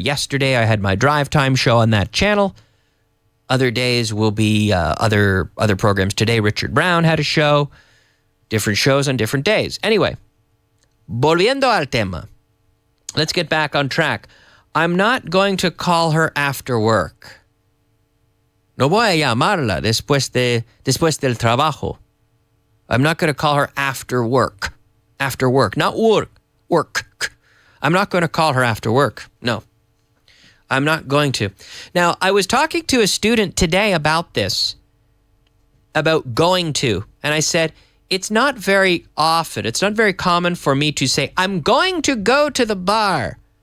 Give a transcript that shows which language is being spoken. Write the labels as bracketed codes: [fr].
[en] Yesterday, I had my drive time show on that channel. Other days will be other programs. Today, Richard Brown had a show. Different shows on different days. Anyway, volviendo al tema. Let's get back on track. I'm not going to call her after work. [es] No voy a llamarla después del trabajo. [en] I'm not going to call her after work. After work, not work. Work. I'm not going to call her after work. No, I'm not going to. Now, I was talking to a student today about this, about going to, and I said, it's not very often, it's not very common for me to say, I'm going to go to the bar.